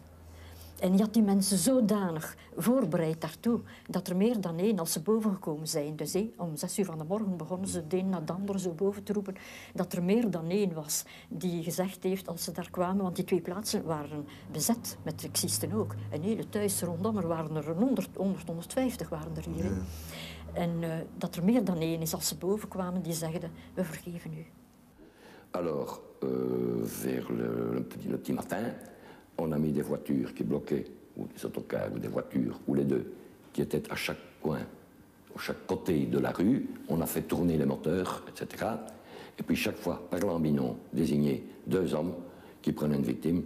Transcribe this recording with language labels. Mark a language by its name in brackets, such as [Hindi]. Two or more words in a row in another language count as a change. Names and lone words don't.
[Dutch] En hij had die mensen zodanig voorbereid daartoe, dat er meer dan één, als ze boven gekomen zijn, dus om 6 uur van de morgen begonnen ze de een na de ander zo boven te roepen, dat er meer dan één was die gezegd heeft als ze daar kwamen, want die 2 plaatsen waren bezet, met Rexisten ook. En hele thuis rondom, er waren er 150 waren er hier. Ja. En dat er meer dan één is als ze boven kwamen, die zegden, we vergeven u. [French] Alors, vers le petit matin, on a mis des voitures qui bloquaient, ou des autocars, ou des voitures, ou les deux, qui étaient à chaque coin, à chaque côté de la rue. On a fait tourner les moteurs, etc. Et puis chaque fois, par Lambinon, désigné 2 hommes qui prenaient une victime.